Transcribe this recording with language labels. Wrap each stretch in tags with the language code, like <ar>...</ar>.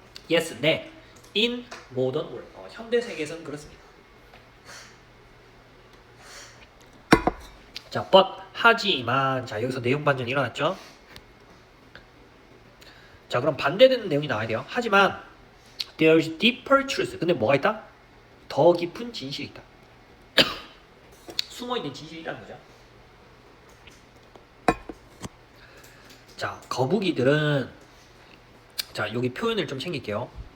<ko>yes, 네.</ko> <en>In modern world,</en> <ko>현대 세계에서는 그렇습니다. 자,</ko> <en>but</en> <ko>하지만, 자, 여기서 내용 반전이 일어났죠. 자, 그럼 반대되는 내용이 나와야 돼요. 하지만</ko> <en>there's deeper truth.</en> <ko>근데 뭐가 있다? 더 깊은 진실이 있다. 숨어있는 진실이 있다는 거죠. 자, 거북이들은, 자, 여기 표현을 좀 챙길게요.</ko>